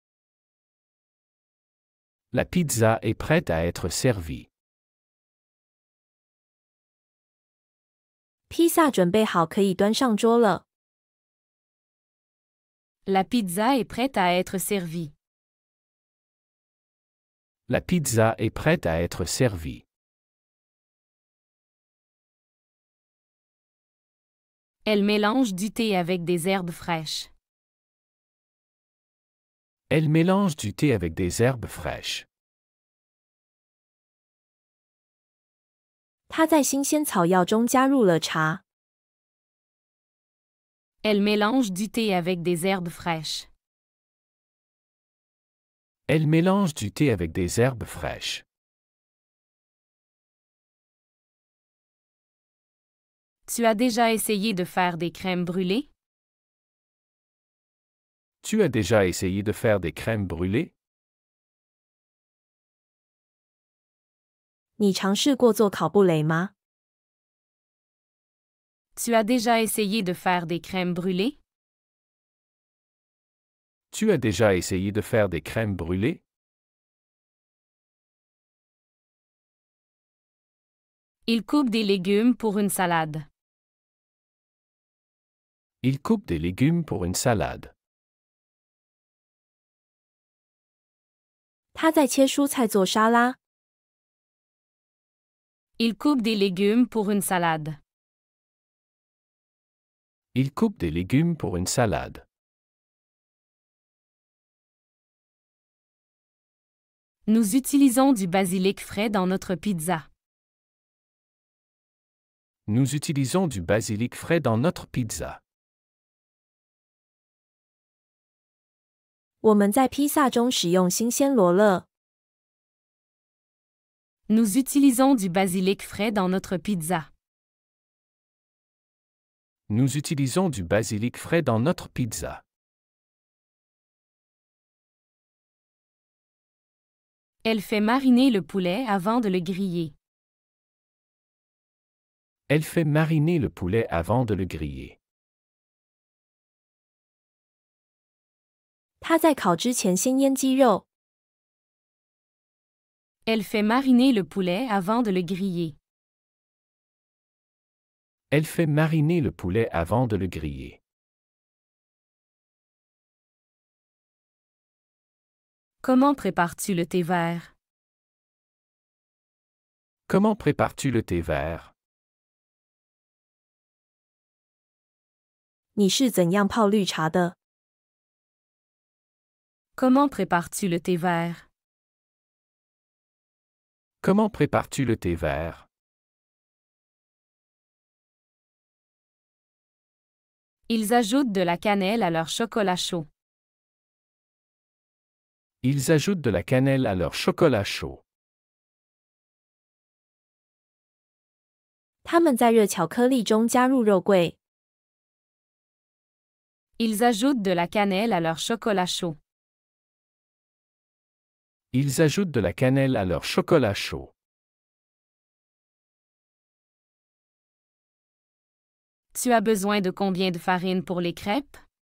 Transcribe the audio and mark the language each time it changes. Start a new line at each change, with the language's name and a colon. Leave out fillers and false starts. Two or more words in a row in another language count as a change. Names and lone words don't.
French: La pizza est prête à être servie.
Chinese: 披萨准备好可以端上桌了。
French: La pizza est prête à être servie. La pizza est prête à être servie. Elle mélange du thé avec des herbes fraîches. Elle mélange du thé avec des herbes fraîches.
Chinese: 她在新鲜草药中加入了茶。
French: Elle mélange du thé avec des herbes fraîches. Elle mélange du thé avec des herbes fraîches. Tu as déjà essayé de faire des crèmes brûlées? Tu as déjà essayé de faire des crèmes brûlées?
Chinese: 你尝试过做烤布雷吗？
French: Tu as déjà essayé de faire des crèmes brûlées? Tu as déjà essayé de faire des crèmes brûlées? Il coupe des légumes pour une salade. Il coupe des légumes pour une salade.
Chinese: 她在切蔬菜做沙拉。
French: Il coupe des légumes pour une salade. Il coupe des légumes pour une salade. Nous utilisons du basilic frais dans notre pizza. Nous utilisons du basilic frais dans notre pizza.
Chinese: 我们在披萨中使用新鲜罗勒。
French: Nous utilisons du basilic frais dans notre pizza. Nous utilisons du basilic frais dans notre pizza. Elle fait mariner le poulet avant de le griller. Elle fait mariner le poulet avant de le griller.
Chinese: 她在烤之前先腌鸡肉。
French: Elle fait mariner le poulet avant de le griller. Elle fait mariner le poulet avant de le griller. Comment prépares-tu le thé vert? Comment prépares-tu le thé vert?
Chinese: 你是怎样泡绿茶的？
French: Comment prépares-tu le thé vert? Comment prépares-tu le thé vert? Ils ajoutent de la cannelle à leur chocolat chaud. Ils ajoutent de la cannelle à leur chocolat chaud.
Chinese: 他们在热巧克力中加入肉桂。
French: Ils ajoutent de la cannelle à leur chocolat chaud. Ils ajoutent de la cannelle à leur chocolat chaud. Tu as besoin de combien de farine pour les crêpes?